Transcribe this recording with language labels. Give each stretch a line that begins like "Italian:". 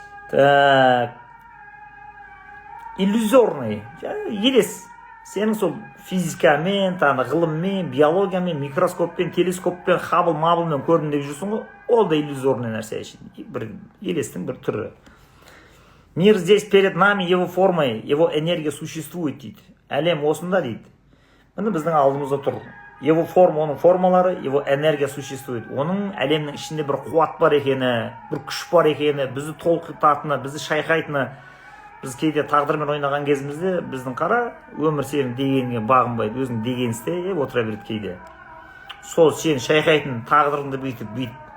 Russian: Так. Иллюзорный, елес.
Kazakh: Сенің сол физикамен, ғылыммен, биологиямен, микроскоппен, телескоппен, хабыл-мабылмен көрдім деп жүрсің ғой, ол да иллюзорный нәрсе үшін. Бір елестің бір түрі.
Russian: Мир здесь перед нами, его формой, его энергия существует
Kazakh: дейді. Әлем осында дейді. Міне біздің алдымызда тұр.
Russian: Его форма,
Kazakh: оның формалары,
Russian: его энергия существует.
Kazakh: Оның әлемнің ішінде бір қуат бар екені, бір күш бар екені, бізді толқытатыны, бізді шайқайтыны. Біз кейде тағдырмен ойнаған кезімізде біздің қара өмір сенің дегенге бағынбайды, өзің деген істеп отыра береді кейде. Сол сен шайқайтын тағдырыңды бүйтіп.